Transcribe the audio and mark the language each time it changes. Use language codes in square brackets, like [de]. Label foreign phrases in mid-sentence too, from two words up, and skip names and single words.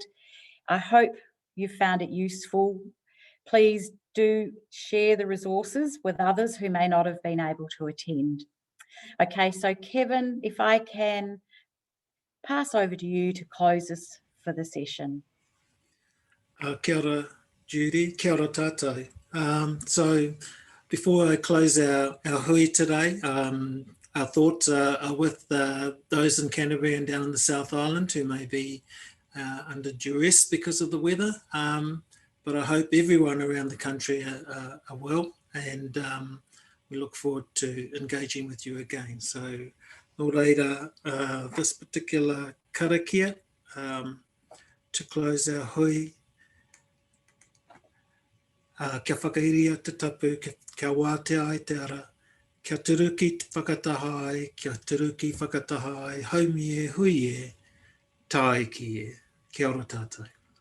[en] I hope you found it useful. Please do share the resources with others who may not have been able to attend. Okay, so Kevin, if I can pass over to you to close us for the session. [mi] Kia ora, Judy. Kia ora tātou. [en] So before I close our hui today, our thoughts are with those in Canterbury and down in the South Island who may be under duress because of the weather. But I hope everyone around the country are well, and we look forward to engaging with you again. So, [mi] nō reira, [en] this particular karakia, to close our hui, [mi] kia whakairia te tapu, kia wātea ai te ara, kia turuki te whakataha ai, kia turuki whakataha ai, haumi e, hui e, tāi ki e. Kia ora tātou.